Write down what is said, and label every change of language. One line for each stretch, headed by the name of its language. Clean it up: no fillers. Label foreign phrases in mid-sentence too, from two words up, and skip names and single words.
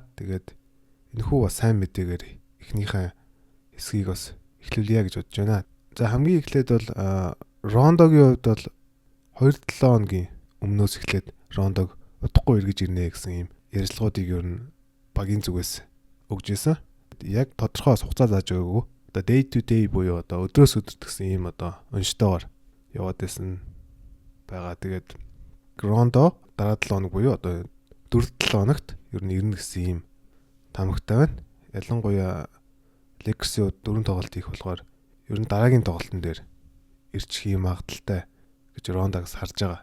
Mongolian: Тэгээд энэхүү бас сайн мэдээгээр эхнийхээ хэсгийг бас эхлүүлье гэж бодож байна. За хамгийн эхлээд бол Рондогийн хувьд бол 2-7 хоногийн өмнөөс эхлээд Рондог удахгүй эргэж ирнэ гэсэн ийм ярилцлагуудыг ер нь багийн зүгээс өгж исэн. Яг тодорхой хугацаа зааж өгөөгүй. Одоо
English: day to day
Mongolian: буюу одоо өдрөөс өдөрт гэсэн ийм одоо онцтойгоор яваад байсан байгаа. Тэгээд Рондо дараа 7 хоног буюу одоо 4-7 хоногт ер нь ирнэ гэсэн ийм таамагтай байна. Ялангуяа Lakers-ийн 4 тоглолт хийх болохоор ер нь дараагийн тоглолтын дээр ирчих юм магадaltaй гэж Рондогоос харж байгаа.